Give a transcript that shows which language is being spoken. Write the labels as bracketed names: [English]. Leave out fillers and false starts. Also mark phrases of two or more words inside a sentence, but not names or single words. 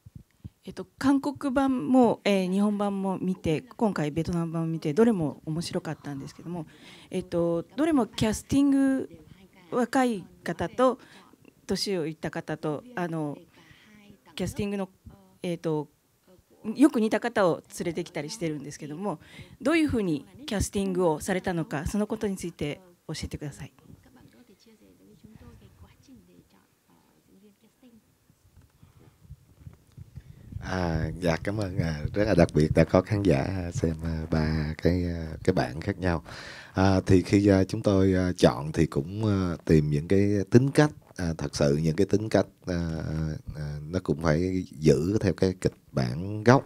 [Japanese] 韓国版も、日本版も見て、今回ベトナム版を見て、どれも面白かったんですけども、どれもキャスティング、若い方と年をいった方とキャスティングの、よく似た方を連れてきたりしてるんですけども、どういうふうにキャスティングをされたのか、そのことについて教えてください。 [Vietnamese] Dạ cảm ơn, rất là đặc biệt đã có khán giả xem ba cái bản khác nhau. Thì khi chúng tôi chọn thì cũng tìm những cái tính cách, thật sự những cái tính cách nó cũng phải giữ theo cái kịch bản gốc.